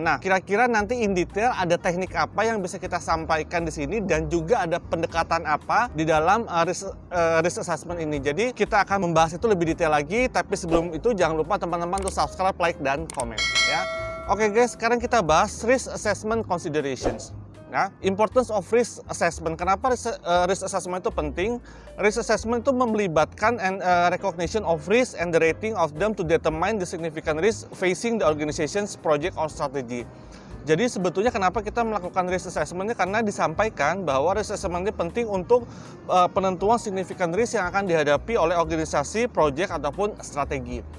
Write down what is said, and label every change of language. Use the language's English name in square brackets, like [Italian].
[Indonesian] Nah, kira-kira nanti in detail ada teknik apa yang bisa kita sampaikan di sini dan juga ada pendekatan apa di dalam risk assessment ini. Jadi kita akan membahas itu lebih detail lagi, tapi sebelum itu jangan lupa teman-teman untuk subscribe, like, dan komen ya. Oke guys, sekarang kita bahas risk assessment considerations. Nah, [English] importance of risk assessment. [Indonesian] Kenapa risk assessment itu penting? [English] Risk assessment [Indonesian] itu melibatkan [English] recognition of risk and the rating of them to determine the significant risk facing the organization's project or strategy. [Indonesian] Jadi sebetulnya kenapa kita melakukan risk assessment-nya, karena disampaikan bahwa risk assessment ini penting untuk penentuan significant risk yang akan dihadapi oleh organisasi, project ataupun strategi.